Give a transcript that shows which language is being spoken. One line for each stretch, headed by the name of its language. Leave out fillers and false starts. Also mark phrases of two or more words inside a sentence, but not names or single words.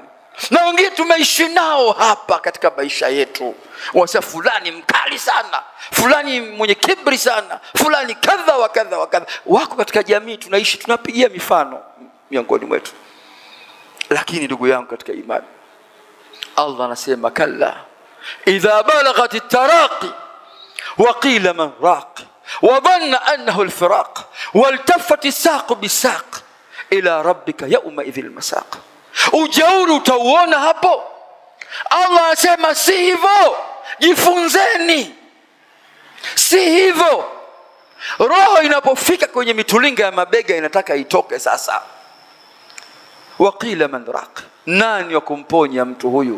Swahili: Na wengine tumeishi nao hapa katika maisha yetu, wasa fulani mkali sana, fulani mwenye kibri sana, fulani kadha wa kadha wa kadha. Wako katika jamii tunaishi, tunapigia mifano miongoni mwetu. Lakini ndugu yangu katika imani, Allah anasema
Arabic: كلا إذا بلغت التراقي وقيل من راق وظن أنه الفراق والتفت الساق بالساق إلى ربك يومئذ المساق.
Swahili: Ujauri utauona hapo. Allah anasema si hivyo, jifunzeni. Si hivyo. Roho inapofika kwenye mitulinga ya mabega inataka itoke sasa.
Arabic: وقيل من راق,
Swahili: nani wa kumponya mtu huyu?